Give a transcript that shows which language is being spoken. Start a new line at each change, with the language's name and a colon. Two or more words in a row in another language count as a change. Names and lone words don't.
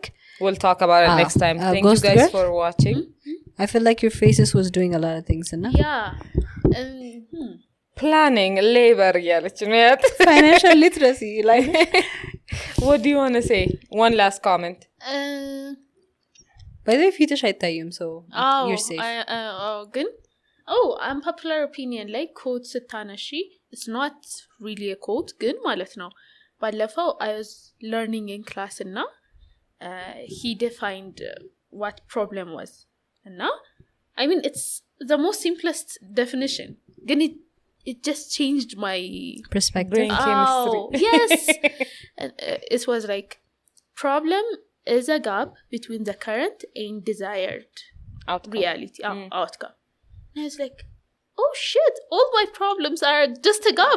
English: we'll talk about it next time thank you guys for watching I feel like your faces was doing a lot of things yeah planning labor financial literacy like what do you want to say one last comment by the way
Amharic: ፊትሽ አይታይም
English: so you're safe ግን unpopular opinion like quote ስታነሺ it's not really a quote
Amharic: ግን ማለት ነው ባለፈው
English: I was learning in class እና he defined what problem was እና I mean it's the most simplest definition ግን it just changed my perspective brain chemistry yes it was like problem is a gap between the current and desired reality outcome and I was like oh shit all my problems are just a gap